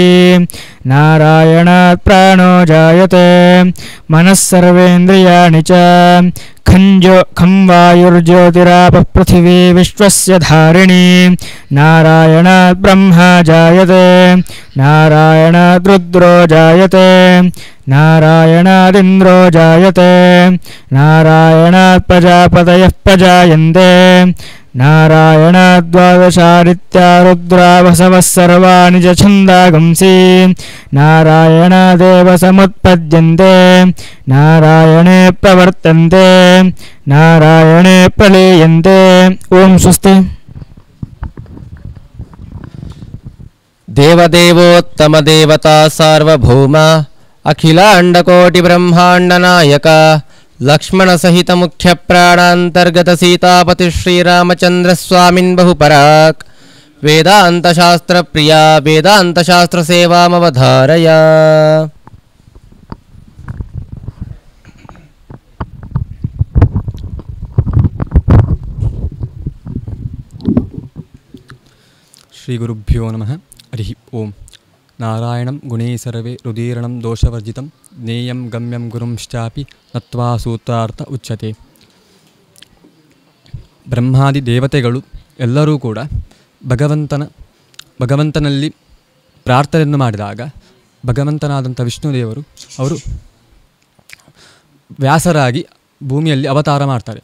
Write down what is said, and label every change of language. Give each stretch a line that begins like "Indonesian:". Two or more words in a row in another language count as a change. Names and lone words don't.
Sanskrit: ನಾರಾಯಣಾತ್ ಪ್ರಾಣೋ ಜಾಯತೆ ಮನಸ್ಸರ್ವೇಂದ್ರಿಯಾಣಿ ಚ. ಖಂ ವಾಯುರ್ಜ್ಯೋತಿರಾಪಃ ಪೃಥಿವೀ ವಿಶ್ವಸ್ಯ ಧಾರಿಣಿ. ನಾರಾಯಣಾತ್ ಬ್ರಹ್ಮ ಜಾಯತೆ ನಾರಾಯಣಾತ್ ರುದ್ರೋ ಜಾಯತೆ ನಾರಾಯಣಾದಿಂದ್ರೋ ಜಾಯತೆ ನಾರಾಯಣಾತ್ ಪ್ರಜಾಪತಯಃ ಪ್ರಜಾಯಂತೆ. ನಾರಾಯಣಾತ್ ದ್ವಾದಶಾದಿತ್ಯಾ ರುದ್ರಾ ವಸವಃ ಸರ್ವಾಣಿ ಚ ಛಂದಾಗಂಸಿ. ನಾರಾಯಣಾದೇವ ಸಮುತ್ಪದ್ಯಂತೆ ನಾರಾಯಣೇ ಪ್ರವರ್ತಂತೆ ನಾರಾಯಣೇ ಪ್ರಲೀಯಂತೆ. ಓಂ ಸ್ವಸ್ತಿ. ದೇವದೇವೋತ್ತಮ ದೇವತಾ ಸಾರ್ವಭೌಮ ಅಖಿಲಾಂಡಕೋಟಿ ಬ್ರಹ್ಮಾಂಡ ನಾಯಕ ಲಕ್ಷ್ಮಣ ಸಹಿತ ಮುಖ್ಯ ಪ್ರಾಣಾಂತರ್ಗತ ಸೀತಾಪತಿ ಶ್ರೀರಾಮಚಂದ್ರ ಸ್ವಾಮಿನ್ ಬಹುಪರಾಕ್. ವೇದಾಂತ ಶಾಸ್ತ್ರ ಪ್ರಿಯ ವೇದಾಂತ ಶಾಸ್ತ್ರ ಸೇವಾಮವಧಾರಯ. ಶ್ರೀ ಗುರುಭ್ಯೋ ನಮಃ. ಹರಿ ಓಂ. ನಾರಾಯಣಂ ಗುಣೇ ಸರ್ವೇ ರುದೀರಣಂ ದೋಷವರ್ಜಿತಂ ಜ್ಞೇಯಂ ಗಮ್ಯಂ ಗುರುಂಶ್ಚಾಪಿ ನತ್ವಾ ಸೂತ್ರಾರ್ಥ ಉಚ್ಯತೆ.
Kannada: ಬ್ರಹ್ಮಾದಿ ದೇವತೆಗಳು ಎಲ್ಲರೂ ಕೂಡ ಭಗವಂತನಲ್ಲಿ ಪ್ರಾರ್ಥನೆಯನ್ನು ಮಾಡಿದಾಗ ಭಗವಂತನಾದಂಥ ವಿಷ್ಣುದೇವರು ಅವರು ವ್ಯಾಸರಾಗಿ ಭೂಮಿಯಲ್ಲಿ ಅವತಾರ ಮಾಡ್ತಾರೆ.